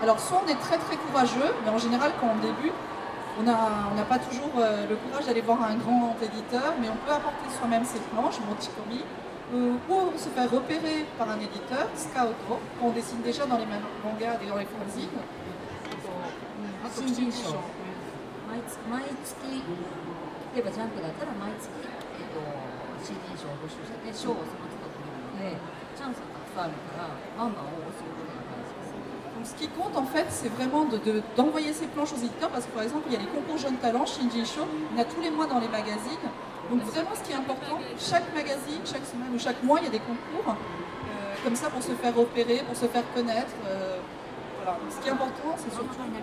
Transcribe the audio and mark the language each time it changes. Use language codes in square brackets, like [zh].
[fr] Alors, soit on est très très courageux, mais en général, quand on débute, on n'a pas toujours le courage d'aller voir un grand éditeur, mais on peut apporter soi-même ses planches, mochikomi, ou se faire repérer par un éditeur, Scauto, qu'on dessine déjà dans les mangas et dans les fanzines. [ja] 新人賞、毎月、例えばジャンプだったら毎月、新人賞を募集して、賞をその都度取るので、チャンスがたくさんあるから、バンバン応募することが大事です。 [fr] Donc, ce qui compte en fait, c'est vraiment d'envoyer ses planches aux éditeurs parce que par exemple, il y a les concours jeunes talents, Shinji Show, il y en a tous les mois dans les magazines. Donc vraiment, ce qui est important, chaque magazine, chaque semaine ou chaque mois, il y a des concours comme ça pour se faire repérer, pour se faire connaître. Voilà. Donc, ce qui est important, c'est surtout.